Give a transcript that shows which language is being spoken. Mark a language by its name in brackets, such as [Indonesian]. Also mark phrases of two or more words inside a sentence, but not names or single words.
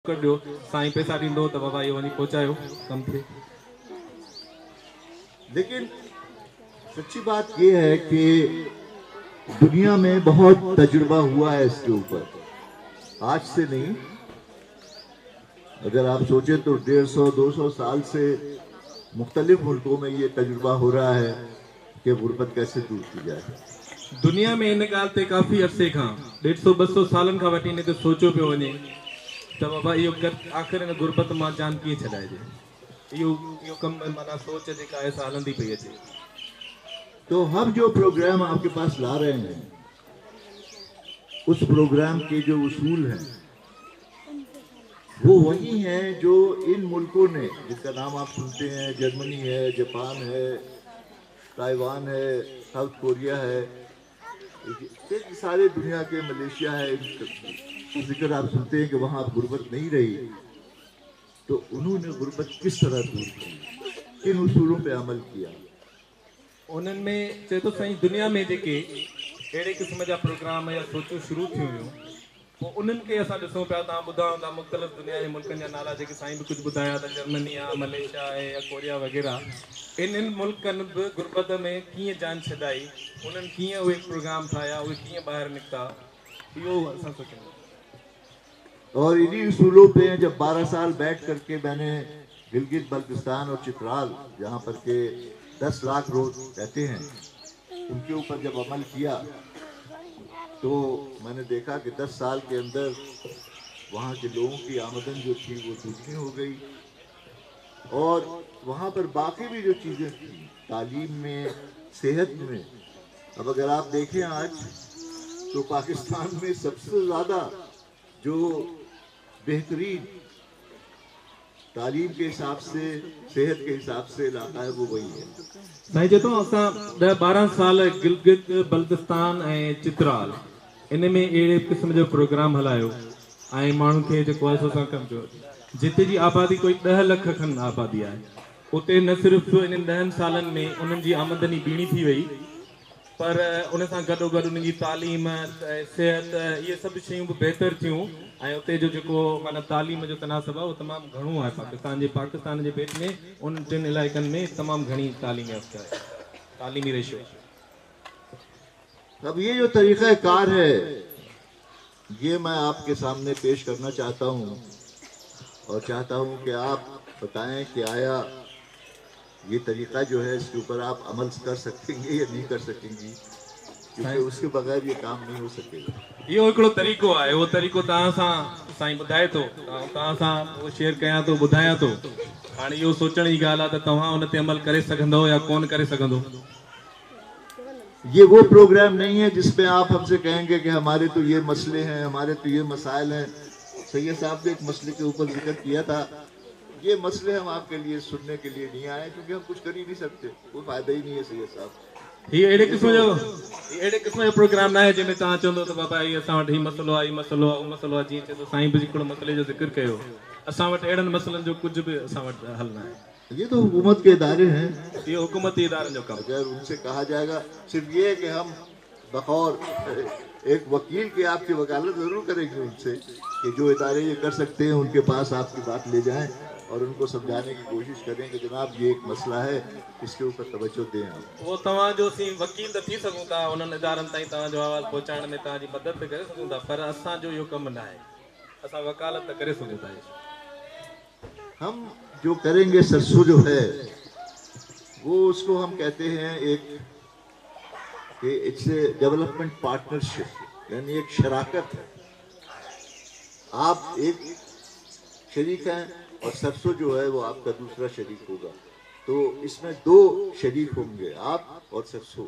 [Sindhi] कर दियो साईं पैसा ॾींदो त बाबा इहो वञी पहुचायो कम थे। [Urdu] لیکن سچی بات یہ ہے کہ دنیا میں بہت تجربہ ہوا ہے اس کے اوپر، آج سے نہیں. اگر آپ سوچیں تو 150-200 سال سے مختلف ملکوں میں یہ تجربہ ہو رہا ہے کہ غربت کیسے دور کی جائے. [Sindhi] दुनिया में इन ॻाल्हि ते काफ़ी अरसे खां 150-200 सालनि खां वठी इन ते सोचियो पियो वञे त बाबा इहो आख़िर इन गुर्बत मां जान कीअं छॾाइजे। इहो कमु माना सोच जेका आहे सा हलंदी पई अचे। [Urdu] تو ہم جو پروگرام آپ کے پاس لا رہے ہیں، اس پروگرام کے جو اصول ہیں وہ وہی ہیں جو ان ملکوں نے، جس کا نام آپ سنتے ہیں، جرمنی ہے، جاپان ہے، تائیوان ہے، ساؤتھ کوریا ہے، سارے دنیا کے، ملائیشیا ہے، ذکر آپ سنتے ہیں کہ وہاں غربت نہیں رہی. تو انہوں نے غربت کس طرح دور کی، کن اصولوں پہ عمل کیا. [Sindhi] उन्हनि में चए थो साईं दुनिया में जेके अहिड़े क़िस्म जा प्रोग्राम या सोचूं शुरू थियूं हुयूं, पोइ उन्हनि खे असां ॾिसूं पिया। तव्हां ॿुधा हूंदा मुख़्तलिफ़ दुनिया जे मुल्कनि जा नाला जेके साईं बि कुझु ॿुधाया त जर्मनी आहे, मलेशिया आहे या कोरिया वग़ैरह। इन मुल्कनि बि गुर्बत में कीअं जान छॾाई, उन्हनि कीअं उहे प्रोग्राम ठाहिया, उहे कीअं ॿाहिरि निकिता, इहो असां सोचूं। [Urdu] اور انہی اصولوں پہ جب 12 سال بیٹھ کرکے میں نے گلگت بلتستان اور چترال، جہاں پر کے 10 لاکھ لوگ رہتے ہیں، ان کے اوپر جب عمل کیا تو میں نے دیکھا کہ 10 سال کے اندر وہاں کے لوگوں کی آمدن جو تھی وہ دگنی ہو گئی. اور وہاں پر باقی بھی جو چیزیں تھی، تعلیم میں، صحت میں، اب اگر آپ دیکھیں آج تو پاکستان میں سب سے زیادہ جو بہترین تعلیم کے حساب سے، صحت کے حساب سے علاقہ ہے، وہ وہی ہے. [Sindhi] साईं चए थो असां 10-12 साल गिलगित बल्तिस्तान ऐं चित्राल इन में अहिड़े क़िस्म जो प्रोग्राम हलायो ऐं माण्हुनि खे जेको आहे सो असां कमु कयो। जिते जी आबादी कोई 10 लख खनि आबादी आहे, उते न सिर्फ़ु इन 10 सालनि में उन्हनि जी आमदनी ॿीणी थी वई, पर उन सां गॾोगॾु उन्हनि जी तालीम, सिहत, इहे सभु शयूं बि बहितर थियूं। ऐं उते जो जेको माना तालीम जो तनासब आहे उहो तमामु घणो आहे पाकिस्तान जे पेट में। उन 3 इलाइक़नि में तमामु घणी तालीमी रेशो। [Urdu] اب یہ جو طریقہ کار ہے یہ میں آپ کے سامنے پیش کرنا چاہتا ہوں، اور چاہتا ہوں کہ آپ بتائیں کہ آیا یہ طریقہ جو ہے اس کے اوپر آپ عمل کر سکیں گے یا نہیں کر سکیں گی، کیونکہ اس کے بغیر یہ کام نہیں ہو سکے گا. [Sindhi] इहो हिकिड़ो तरीक़ो आहे, उहो तरीक़ो तव्हां सां साईं ॿुधाए थो, तव्हां सां उहो शेयर कयां थो, ॿुधायां थो। हाणे इहो सोचण जी ॻाल्हि आहे त तव्हां उन ते अमल करे सघंदो या कोन करे सघंदो। [Urdu] یہ وہ پروگرام نہیں ہے جس میں آپ ہم سے کہیں گے کہ ہمارے تو یہ مسلے ہیں، ہمارے تو یہ مسائل ہیں. سید صاحب نے ایک مسلے کے اوپر ذکر کیا تھا، یہ مسلے ہم آپ کے لیے سننے کے لیے نہیں آئے، کیونکہ ہم کچھ کر ہی نہیں سکتے، کوئی فائدہ ہی نہیں ہے. सैयद साहब [Sindhi] ये अहिड़े क़िस्म जो प्रोग्राम ना है जंहिंमें तव्हां चवंदो त बाबा हीअ असां वटि हीउ मसइलो आहे, हीउ मसइलो आहे, उहो मसइलो आहे। जीअं चए थो साईं बि हिकिड़ो मसइले जो ज़िक्र कयो, असां वटि अहिड़नि मसइलनि जो कुझु बि असां वटि हल न आहे। [Urdu] یہ تو حکومت کے ادارے ہیں, [Sindhi] ये हुकूमती इदारनि जो कमु। [Urdu] اگر ان سے کہا جائے گا صرف یہ ہے کہ ہم بطور ایک وکیل کے آپ کی وکالت ضرور کریں گے ان سے کہ جو ادارے یہ کر سکتے ہیں ان کے پاس آپ کی بات لے جائیں اور ان کو سمجھانے کی کوشش کریں کہ جناب یہ ایک مسئلہ ہے، اس کے اوپر توجہ دیں آپ. [Sindhi] वो तव्हांजो सी वकील त थी सघूं था, उन्हनि इदारनि ताईं तव्हांजो आवाज़ पहुचाइण में तव्हांजी मदद त करे सघूं था, पर असांजो इहो कमु न आहे। असां वकालत त करे सघूं था। [Urdu] ہم جو کریں گے سرسوں جو ہے وہ اس کو ہم کہتے ہیں ایک کہ [English] it's a development partnership, [Urdu] یعنی ایک شراکت ہے. آپ ایک شریک ہیں اور سرسوں جو ہے وہ آپ کا دوسرا شریک ہوگا، تو اس میں 2 شریک ہوں گے، آپ اور سرسوں.